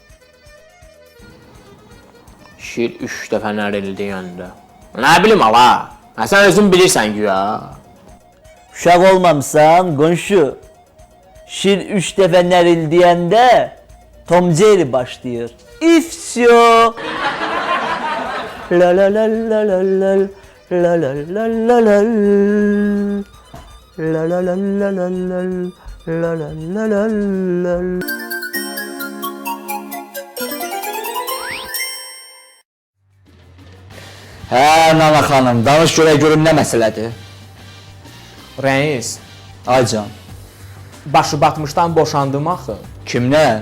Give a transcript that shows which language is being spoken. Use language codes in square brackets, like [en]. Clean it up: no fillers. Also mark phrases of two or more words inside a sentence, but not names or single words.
[az] Şir 3 dəfə nərildiyəndə. Nə bilim ala. Sən özün bilirsən güya. Uşaq olmamısan qonşu. Şir 3 dəfə nərildiyəndə Tom Jerry başlayır. İfsyo. La la la la la la la la la la la la la la la la la la la la. Hə, Nana xanım, danış görüm nə məsələdir? Rəis, Ay can, başı batmışdan boşandım axı. kimlə?